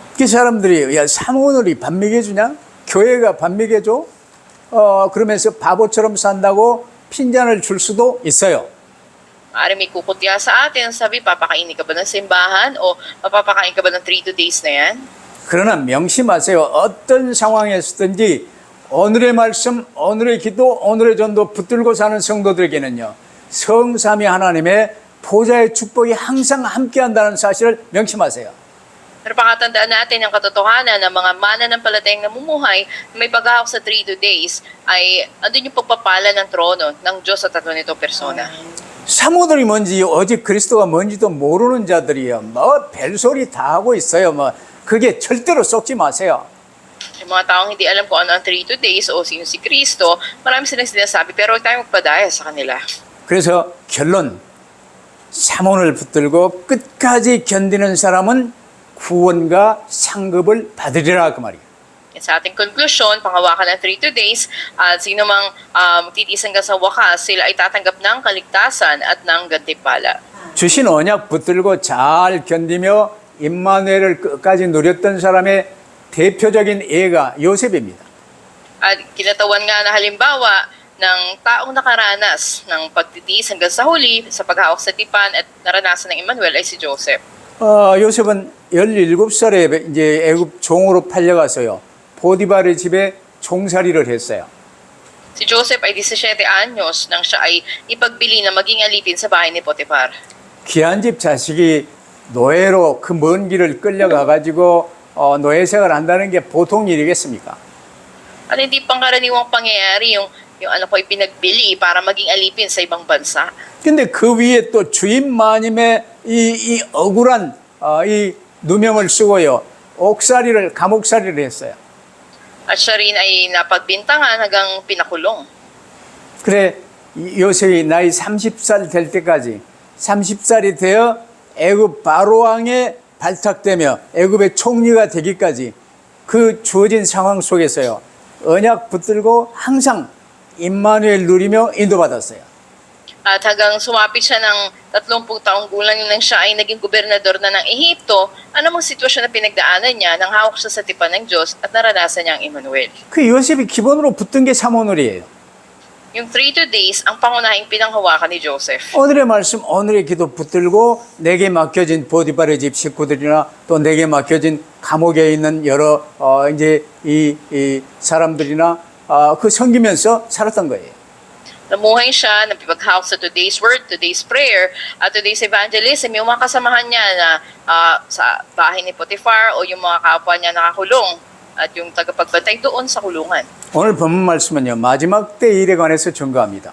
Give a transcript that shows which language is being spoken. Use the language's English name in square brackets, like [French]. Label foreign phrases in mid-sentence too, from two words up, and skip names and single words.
[Korean] 그 사람들이 야 사모늘이 밥 먹여주냐? 교회가 밥 먹여줘? 그러면서 바보처럼 산다고 핀잔을 줄 수도 있어요. [Filipino] Maaaring may kukutya sa atin, sabi, papakainin ka ba ng simbahan o mapapakain ka ba ng 3 days na yan? [Korean] 그러나 명심하세요. 어떤 상황에서든지 오늘의 말씀, 오늘의 기도, 오늘의 전도 붙들고 사는 성도들에게는요. 성삼위 하나님의 보좌의 축복이 항상 함께한다는 사실을 명심하세요. [Filipino] Pero pakatandaan natin ang katotohanan ng mga mananampalatayang namumuhay na may paghahawak sa 3 days ay andun yung pagpapala ng trono ng Diyos sa tatlo nitong persona. [Korean] 사모들이 뭔지 오직 그리스도가 뭔지도 모르는 자들이요. 뭐 별소리 다 하고 있어요. 뭐 그게 절대로 속지 마세요. [Filipino] Yung mga taong hindi alam kung ano ang 3 days o sino si Kristo, marami silang sinasabi pero huwag tayong magpadaya sa kanila. [Korean] 그래서 결론, 사모를 붙들고 끝까지 견디는 사람은 구원과 상급을 받으리라 그 말이에요. [Filipino] And sa ating conclusion, panghawakan ng 3 days, at sino mang magtitiis hanggang sa wakas, sila ay tatanggap ng kaligtasan at ng gantimpala. [Korean] 주신 언약 붙들고 잘 견디며 임마누엘을 끝까지 누렸던 사람의 대표적인 예가 요셉입니다. [Filipino] At kinatawan nga na halimbawa ng taong nakaranas ng pagtitiis hanggang sa huli sa paghawak sa tipan at naranasan ng Emmanuel ay si Joseph. [Korean] 요셉은 17살에 이제 애굽 종으로 팔려가서요. 보디발의 집에 종살이를 했어요. [Filipino] Si Joseph ay 17 anyos nang siya ay ipagbili na maging alipin sa bahay ni Potiphar. [Korean] 귀한 집 자식이 노예로 그 먼 길을 끌려가가지고 노예 생활을 한다는 게 보통 일이겠습니까? [Filipino] At hindi pangkaraniwang pangyayari yung anak ko ay pinagbili para maging alipin sa ibang bansa. [Korean] 근데 그 위에 또 주인 마님의 이 억울한 이 누명을 쓰고요. 옥살이를 감옥살이를 했어요. [Filipino] At siya rin ay napagbintangan hanggang pinakulong. [Korean] 그래 요셉이 나이 30살 될 때까지 30살이 되어 애굽 바로 왕에 발탁되며 애굽의 총리가 되기까지 그 주어진 상황 속에서요. 언약 붙들고 항상 임마누엘 누리며 인도받았어요. [Filipino] At hanggang sumapit siya ng 30 taong gulang nang siya ay naging gobernador na ng Ehipto, anumang sitwasyon na pinagdaanan niya nang hawak siya sa tipan ng Diyos at naranasan niya ang Emmanuel. [Korean] 그 요셉이 기본으로 붙든 게 사모놀이에요. [Filipino] Yung 3 days, ang pangunahing pinanghawakan ni Joseph. [Korean] 오늘의 말씀, 오늘의 기도 붙들고 내게 맡겨진 보디발의 집 식구들이나 또 내게 맡겨진 감옥에 있는 여러 이제 이 사람들이나 그 섬기면서 살았던 거예요. [Filipino] Namuhay siya, napipaghawak sa [English] today's word, today's prayer, [Filipino] at [English] today's evangelism. [Filipino] Yung mga kasamahan niya na sa bahay ni Potiphar o yung mga kapwa niya nakakulong at yung tagapagbantay doon sa kulungan. [Korean] 오늘 본문 말씀은요, 마지막 때 일에 관해서 증거합니다.